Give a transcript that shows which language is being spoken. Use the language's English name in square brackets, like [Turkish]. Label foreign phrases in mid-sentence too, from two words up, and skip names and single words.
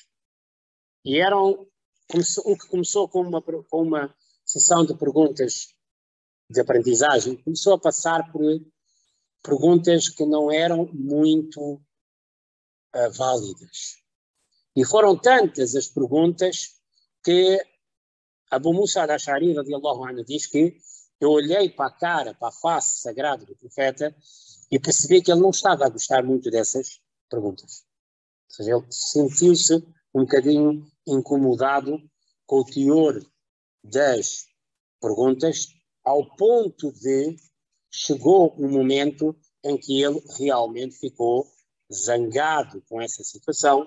[Portuguese] E o que começou com uma sessão de perguntas de aprendizagem, começou a passar por perguntas que não eram muito válidas. E foram tantas as perguntas que Abu Musa al-Ash'ari [Arabic] رضي الله عنه [Portuguese] diz que eu olhei para a cara, para a face sagrada do profeta e percebi que ele não estava a gostar muito dessas perguntas. Ou seja, ele sentiu-se um bocadinho incomodado com o teor das perguntas, ao ponto de chegou um momento em que ele realmente ficou zangado com essa situação.